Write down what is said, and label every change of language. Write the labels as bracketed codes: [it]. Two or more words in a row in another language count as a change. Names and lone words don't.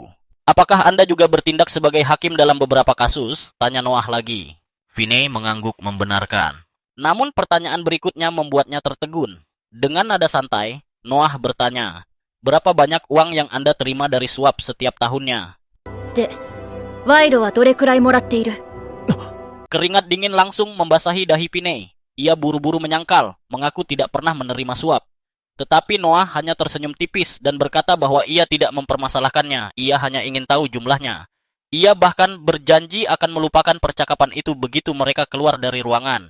[id] Apakah Anda juga bertindak sebagai hakim dalam beberapa kasus? Tanya Noah lagi. Vinay mengangguk membenarkan. Namun pertanyaan berikutnya membuatnya tertegun. Dengan nada santai, Noah bertanya, berapa banyak uang yang Anda terima dari suap setiap tahunnya? [ja] で、賄賂はどれくらいもらっている？ [id] Keringat dingin langsung membasahi dahi Vinay. Ia buru-buru menyangkal, mengaku tidak pernah menerima suap. Tetapi Noah hanya tersenyum tipis dan berkata bahwa ia tidak mempermasalahkannya. Ia hanya ingin tahu jumlahnya. Ia bahkan berjanji akan melupakan percakapan itu begitu mereka keluar dari ruangan.